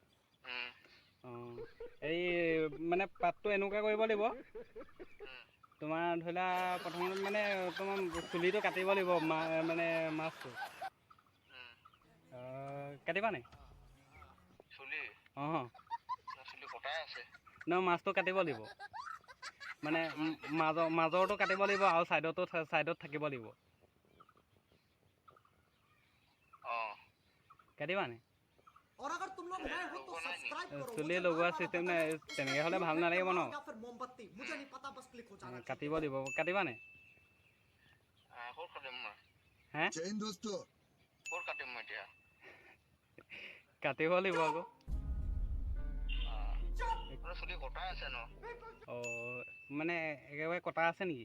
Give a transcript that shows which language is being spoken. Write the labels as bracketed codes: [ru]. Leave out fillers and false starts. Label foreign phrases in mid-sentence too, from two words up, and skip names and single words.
[as] এই মানে পাতটো এনেকুৱা কৰিব লাগিব, তোমাৰ ধৰি লোৱা প্ৰথমতে মানে তোমাৰ চুলিটো কাটিব লাগিব, মানে মাছটো কাটিবা নাই? চুলি কটাই আছে। নহয়, মাছটো কাটিব লাগিব। মানে মাজৰটো কাটিব লাগিব আৰু ছাইডত থাকিব লাগিব। কাটিবা নাই? [hi] और अगर तुम लोग नए हो तो सब्सक्राइब करो, [as] চুলি লগোৱা চিষ্টেম নাই, তেনেকৈ হ'লে ভাল নালাগিব ন। [hi] या फिर मोमबत्ती, मुझे नहीं पता, बस क्लिक हो जाना चाहिए। [as] কাটিব দিব। কাটিবা নাই? ক'ত কাটিম মই? হে? ক'ত কাটিম মই এতিয়া? কাটিব লাগিব আকৌ। চুলি কটাই আছে ন? মানে একেবাৰে কটা আছে নেকি?